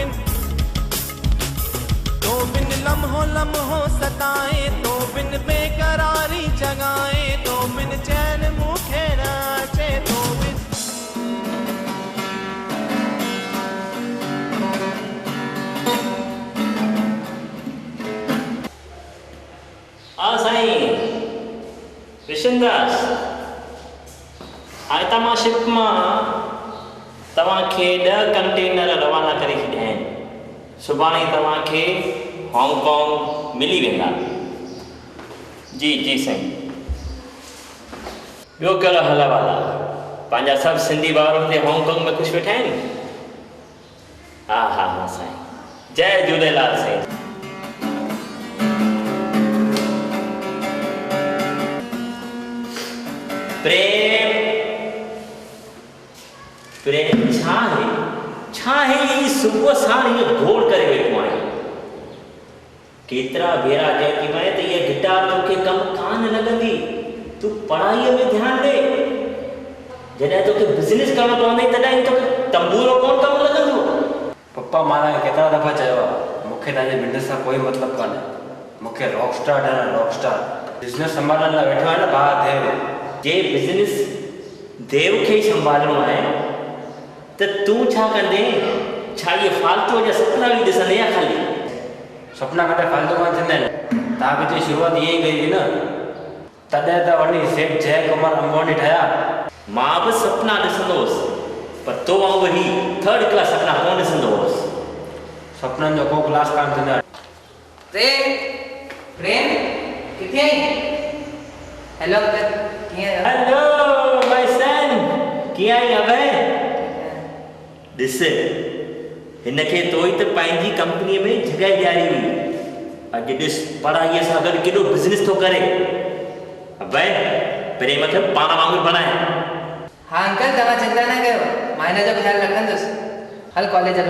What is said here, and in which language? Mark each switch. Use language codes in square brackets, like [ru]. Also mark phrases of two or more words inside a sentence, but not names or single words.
[sd] बिन लम्हो लम्हो सताए तो बिन बेकरारी जगाए तो बिन चैन मूंखे न अचे तो बिन साईं विशनदास हाणे तव्हां शिप मां तव्हांखे 10 कंटेनर रवाना करे छॾिया आहिनि सुभाणे तव्हांखे हांगकांग मिली वेंदा जी जी साईं ॿियो कहिड़ो हल वाला पंहिंजा सभु सिंधी भाउर हुते हांगकांग में ख़ुशि वेठा आहिनि हा हा हा साईं जय झूलेलाल साईं प्रेम प्रेम छा है ये सुबह साण ये घोड़ करे वेठो आहियां केतिरा भेरा चई मैं तो ये गिटार तोखे कम कान लॻंदी तूं पढ़ाईअ में ध्यान दे जॾहिं तोखे बिज़नेस करणो पवंदई तॾहिं तोखे तंबूरो कोन कमु लॻंदो पप्पा मां केतिरा दफ़ा चयो आहे मूंखे तव्हांजे बिज़नेस सां कोई मतिलबु कान्हे मूंखे रॉकस्टार ठहणु रॉकस्टार बिज़नेस संभालण लाइ वेठो आहियां न भाउ देव जे बिज़नेस देव खे ई संभालणो आहे त तूं छा कंदे छा इहे फालतू जा सपना बि ॾिसंदे या ख़ाली सपना कॾहिं फालतू कान थींदा आहिनि तव्हां बि शुरूआत ईअं ई कई हुई न तॾहिं त वञी सेठ जय कुमार अंबानी ठहिया मां बि सपना ॾिसंदो हुउसि पर तो वांगुरु ही 3rd क्लास सपना कोन ॾिसंदो हुउसि सपननि जो को क्लास कान थींदा प्रेम किथे आई हेलो [en] hello my son [sd] कीअं आई अबे ॾिस हिनखे तो ई त पंहिंजी कंपनीअ में जॻहि ॾियारी हुई अॼु ॾिस पढ़ाईअ सां गॾु केॾो बिज़नेस थो करे अबे प्रेम खे पाण वांगुरु बणाए हाँ अंकल तव्हां चिंता न कयो मां हिन जो ख़्यालु रखंदुसि हल कॉलेज हलो